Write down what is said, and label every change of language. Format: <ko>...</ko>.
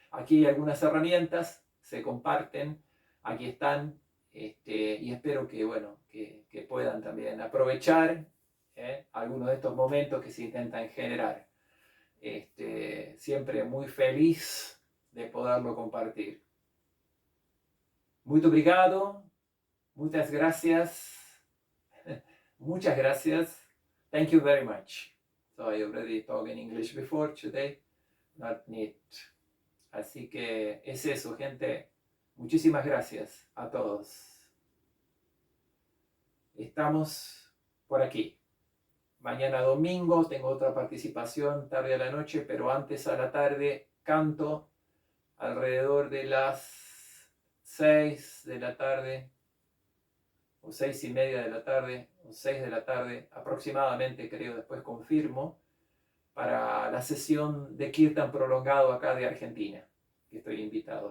<es>Aquí hay algunas herramientas, se comparten, aquí están, y espero que, bueno, que puedan también aprovechar algunos de estos momentos que se intentan generar. Siempre muy feliz de poderlo compartir.</es> <pt>Muito obrigado,</pt> <es>muchas gracias, muchas gracias.</es> <en>Thank you very much. So I already talked in English before today, not need.</en> <es>Así que es eso, gente. Muchísimas gracias a todos. Estamos por aquí. Mañana domingo tengo otra participación tarde a la noche, pero antes a la tarde canto alrededor de las 6 de la tarde, o 6:30 de la tarde, o 6 de la tarde aproximadamente, creo, después confirmo, para la sesión de Kiirtan prolongado acá de Argentina, que estoy invitado.</es>